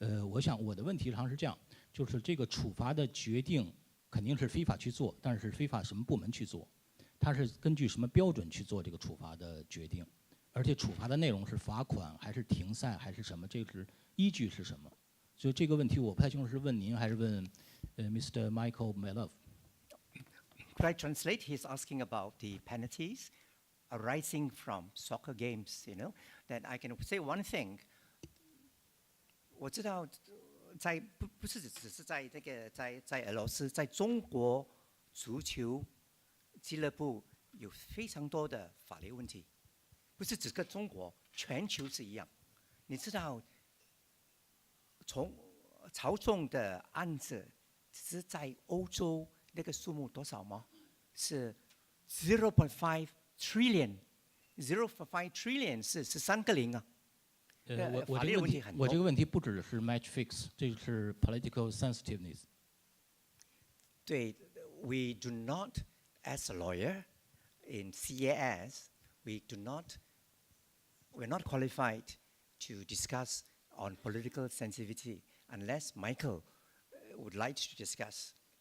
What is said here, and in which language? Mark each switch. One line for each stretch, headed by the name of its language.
Chinese: 我想我的问题实际上是这样，就是这个处罚的决定肯定是FIFA去做，但是FIFA什么部门去做？它是根据什么标准去做这个处罚的决定？而且处罚的内容是罚款还是停赛还是什么？这个是依据是什么？所以这个问题我不太清楚是问您还是问Mr.
English: Michael Belov。Could I translate? He's asking about the penalties arising from soccer games. You know, that I can say one thing.
Chinese: 我知道，不是只是在这个在俄罗斯，在中国足球俱乐部有非常多的法律问题，不是只跟中国，全球是一样。你知道，从操纵的案子只是在欧洲。那个数目多少吗？是
English: 0.5 trillion，0.5 trillion
Chinese: 是13个零啊。我这个问题不只是
English: match fix，
Chinese: 这是
English: political sensitiveness。
Chinese: 对
English: ，we do not as a lawyer in CAS, we're not qualified to discuss on political sensitivity unless Michael would like to discuss.